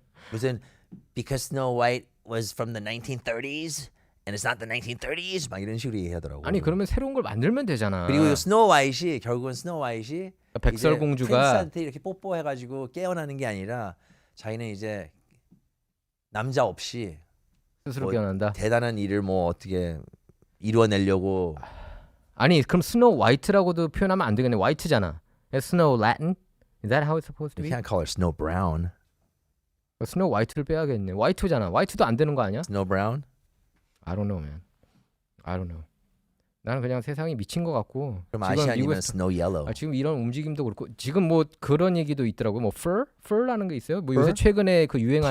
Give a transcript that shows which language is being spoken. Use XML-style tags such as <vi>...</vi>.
<ko>무슨</ko> <en>because Snow White was from the 1930s and it's not the 1930s</en> <ko>막 이런 식으로 얘기하더라고. 아니 그러면 새로운 걸 만들면 되잖아. 그리고 스노우 화이트이 결국은 스노우 화이트이 백설공주가 프린스한테 이렇게 뽀뽀해가지고 깨어나는 게 아니라 자기는 이제 남자 없이 스스로 뭐 깨어난다. 대단한 일을 뭐 어떻게 이루어내려고. 아니 그럼 스노우 화이트라고도 표현하면 안 되겠네. 화이트잖아. 스노우 라틴?</ko> <en>Is that how it's supposed to You can't call her Snow Brown.</en> <ko>스노우 화이트를 빼야겠네. 화이트잖아. 화이트도 안 되는 거 아니야?</ko> <en>Snow Brown? I don't know, man. I don't know.</en> <ko>나는 그냥 세상이 미친 것 같고. 그럼 아시아니면 미국에서-</ko> <en>Snow Yellow.</en> <ko>지금 이런 움직임도 그렇고 지금 뭐 그런 얘기도 있더라고요. 뭐 fur라는 게 있어요. 뭐</ko> <en>Fur?</en> <ko>요새 최근에 그 유행하는</ko>